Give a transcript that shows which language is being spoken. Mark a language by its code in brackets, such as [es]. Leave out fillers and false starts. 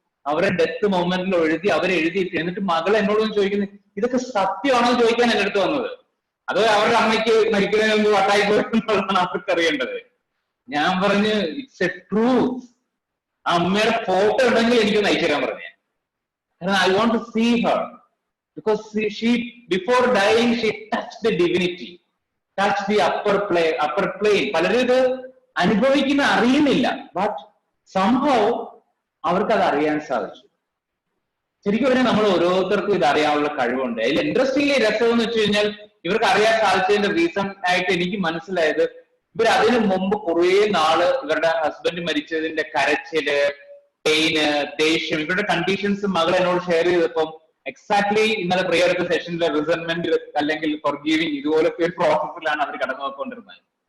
[ml] അവരുടെ ഡെത്ത് മൊമെന്റിൽ അവരെഴുതി എന്നിട്ട് മകൾ എന്നോട് ചോദിക്കുന്നത് ഇതൊക്കെ സത്യമാണോ ചോദിക്കാൻ എൻ്റെ അടുത്ത് വന്നത്, അതോ അവരുടെ അമ്മയ്ക്ക് മരിക്കുന്നതിന് മുമ്പ് വട്ടായി പോയിട്ടുള്ളതാണ് അവർക്ക് അറിയേണ്ടത്. ഞാൻ പറഞ്ഞു [en] It's a truth. [ml] ആ അമ്മയുടെ ഫോട്ടോ ഉണ്ടെങ്കിൽ എനിക്കൊന്ന് അയച്ചു തരാൻ പറഞ്ഞു. [en] കാരണം I want to see her because she before dying she touched the divinity, touched the upper plane. [ml] പലരും ഇത് അനുഭവിക്കുന്ന അറിയുന്നില്ല, ബട്ട് somehow അവർക്ക് അത് അറിയാൻ സാധിച്ചു. ശരിക്കും പറഞ്ഞാൽ നമ്മൾ ഓരോരുത്തർക്കും ഇത് അറിയാനുള്ള കഴിവുണ്ട്. അതിൽ ഇൻട്രസ്റ്റിംഗ്ലി രസം എന്ന് വെച്ച് കഴിഞ്ഞാൽ ഇവർക്ക് അറിയാൻ സാധിച്ചതിന്റെ റീസൺ ആയിട്ട് എനിക്ക് മനസ്സിലായത്, ഇവർ അതിനു മുമ്പ് കുറെ നാള് ഇവരുടെ ഹസ്ബൻഡ് മരിച്ചതിന്റെ കരച്ചില്, പെയിന്, ദേഷ്യം, ഇവരുടെ കണ്ടീഷൻസ് മകൾ എന്നോട് ഷെയർ ചെയ്തപ്പം എക്സാക്ട്ലി ഇന്നലെ പ്രിയർക്ക് സെഷനിലെ റിസൺമെന്റ് അല്ലെങ്കിൽ ഫോർഗീവിങ് ഇതുപോലത്തെ ഒരു പ്രോസസ്സിലാണ് അവർ കടന്നു പോയിക്കൊണ്ടിരുന്നത്.